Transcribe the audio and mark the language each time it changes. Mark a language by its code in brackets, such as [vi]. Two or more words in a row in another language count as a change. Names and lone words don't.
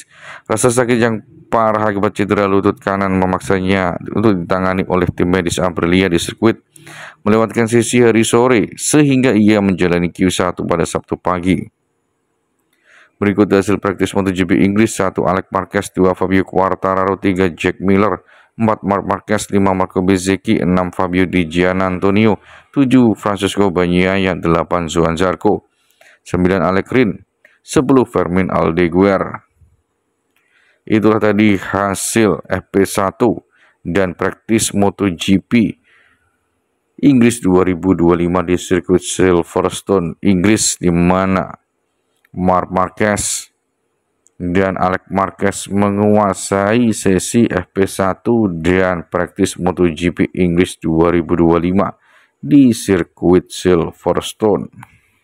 [id] Rasa sakit yang parah akibat cedera lutut kanan memaksanya untuk ditangani oleh tim medis Aprilia di sirkuit, melewatkan sesi hari sore sehingga ia menjalani Q1 pada Sabtu pagi. Berikut hasil praktis MotoGP Inggris: 1. Alex Marquez, 2. Fabio Quartararo, 3. Jack Miller, 4. Marc Marquez, 5. Marco Bezzecchi, 6. Fabio Di Giannantonio, 7. Francesco Bagnaia, 8. Johann Zarco, 9. Alex Rins, 10. Fermin Aldeguer. Itulah tadi hasil FP1 dan praktis MotoGP Inggris 2025 di sirkuit Silverstone, Inggris, di mana Marc Marquez dan Alex Marquez menguasai sesi FP1 dan praktis MotoGP Inggris 2025 di sirkuit Silverstone.